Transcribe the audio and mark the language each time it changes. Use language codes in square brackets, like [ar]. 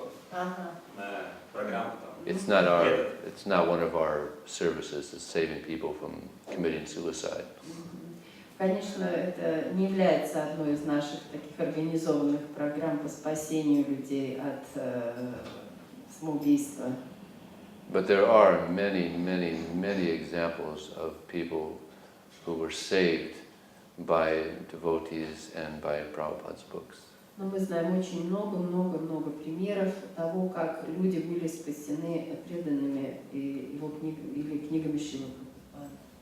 [ru] Программа, программа там. [en] It's not one of our services. It's saving people from committing suicide. [ru] Конечно, это не является одной из наших таких организованных программ по спасению людей от самоубийства. [en] But there are many examples of people who were saved by devotees and by Prabhupada's books. [ru] Но мы знаем очень много примеров того, как люди были спасены преданными его книгами или книгами Шрила Прабхупады.